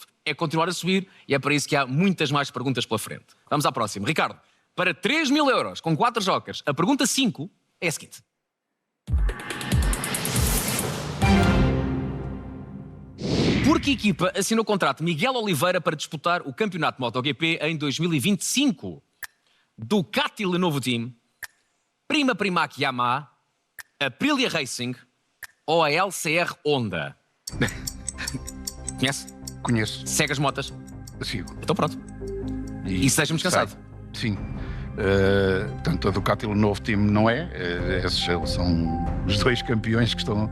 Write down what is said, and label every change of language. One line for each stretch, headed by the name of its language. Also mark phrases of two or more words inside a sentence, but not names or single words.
Portuguese: É continuar a subir e é para isso que há muitas mais perguntas pela frente. Vamos à próxima. Ricardo, para 3000 euros com 4 jokers, a pergunta 5 é a seguinte. Por que equipa assinou o contrato Miguel Oliveira para disputar o campeonato MotoGP em 2025? Ducati Lenovo Team, Prima Primac Yamaha, Aprilia Racing ou a LCR Honda? Conhece? Conheço. Segue as motas? Sigo. Então pronto. E seja-me descansado. Sim. Portanto, a Ducati Lenovo Team não é. Esses são os 2 campeões que estão.